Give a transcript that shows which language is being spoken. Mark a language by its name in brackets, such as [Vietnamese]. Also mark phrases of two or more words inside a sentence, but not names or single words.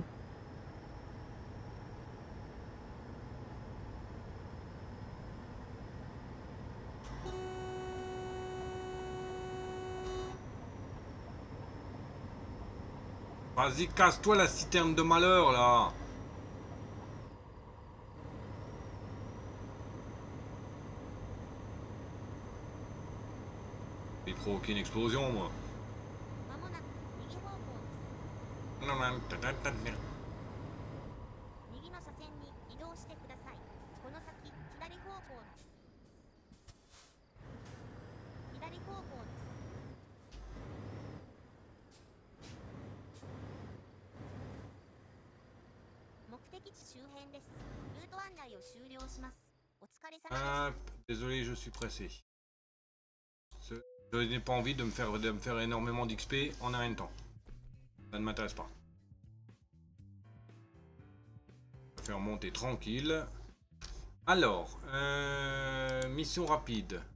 [French] Vas-y, casse-toi la citerne de malheur, là. J'ai provoqué une explosion, moi. [Japanese] まもなく右方向です。 [French] Non, non, ta-ta-ta-ta. [Japanese] 右の車線に移動してください。この先左方向です。左方向です。目的地周辺です。ルート案内を終了します。お疲れ様です。 [French] Hop, désolé, je suis pressé. Je n'ai pas envie de me faire énormément d'XP en un rien de temps. Ça ne m'intéresse pas. Je vais faire monter tranquille. Alors, mission rapide.